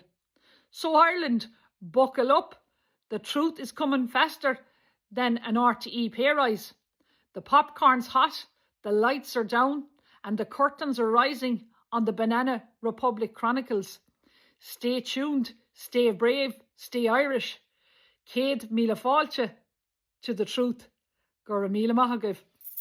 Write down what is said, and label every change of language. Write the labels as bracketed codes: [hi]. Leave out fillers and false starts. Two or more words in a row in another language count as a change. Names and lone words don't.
[en] So Ireland, buckle up. The truth is coming faster than an RTE pay rise. The popcorn's hot, the lights are down, and the curtains are rising on the Banana Republic Chronicles. Stay tuned, stay brave, stay Irish. [ga] Céad míle fáilte [en] to the truth. [ga] Gur míle maith agaibh.